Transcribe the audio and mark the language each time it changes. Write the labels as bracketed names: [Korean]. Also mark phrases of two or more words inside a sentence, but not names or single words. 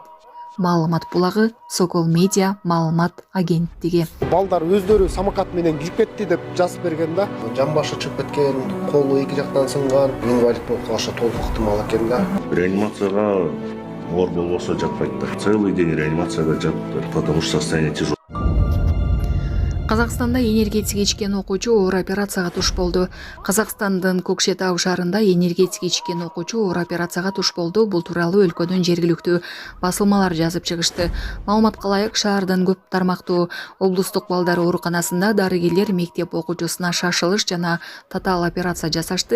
[Kyrgyz] Маалымат булагы Сокол Медиа маалымат агенттиги. Балдар өздөрү самокат менен кирип кетти деп жазып берген да. Жан башы чыгып кеткен, колу эки жактан сынган, инвалид болуп калышы толук ыктымал экен да. Реанимацияга оор болбосо жатпайт да. [Russian] Целый день [Kyrgyz] реанимацияда жатты, [Russian] потому что состояние тяжелое. [Kyrgyz] Казакстанда энергетик ичкен окуучу оор операцияга туш болду. Казакстандын Көкшетау шаарында энергетик ичкен окуучу оор операцияга туш болду. Бул тууралуу өлкөнүн жергиликтүү басылмалар жазып чыгышты. Маалыматка ылайык, шаардын көп тармактуу облустук балдар ооруканасында дарыгерлер мектеп окуучусуна шашылыш жана татаал операция жасашты.